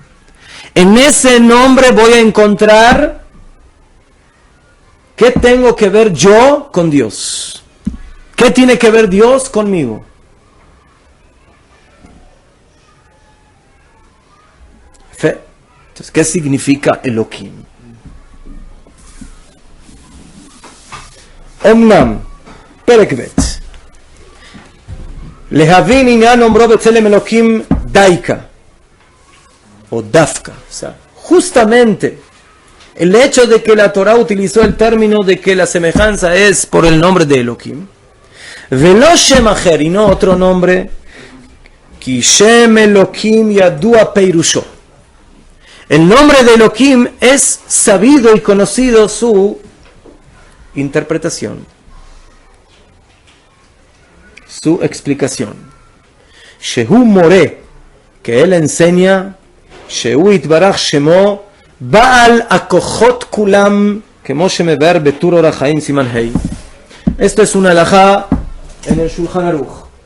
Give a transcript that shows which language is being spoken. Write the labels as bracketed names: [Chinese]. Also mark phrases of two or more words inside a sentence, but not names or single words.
[Spanish] En ese nombre voy a encontrar qué tengo que ver yo con Dios. ¿Qué tiene que ver Dios conmigo? Fe. Entonces, ¿qué significa Elohim? [Hebrew] אמנם פרק בית. להבין ענין אומרו בצלם אלהים דייקא. או דווקא. [Spanish] O sea, justamente el hecho de que la Torah utilizó el término de que la semejanza es por el nombre de Elohim. [Hebrew] ולא שם אחר, [Spanish] y no otro nombre. [Hebrew] כי שם אלהים ידוע פירושו. [Spanish] El nombre de Elohim es sabido y conocido su interpretación, su explicación. [Hebrew] שהוא מורה, [Spanish] que él enseña, [Hebrew] שהוא יתברך שמו בעל הכוחות כולם כמו שמבואר בטור אורח חיים סימן הא. [Spanish] Esto es una halajá en el Shulchan Aruch.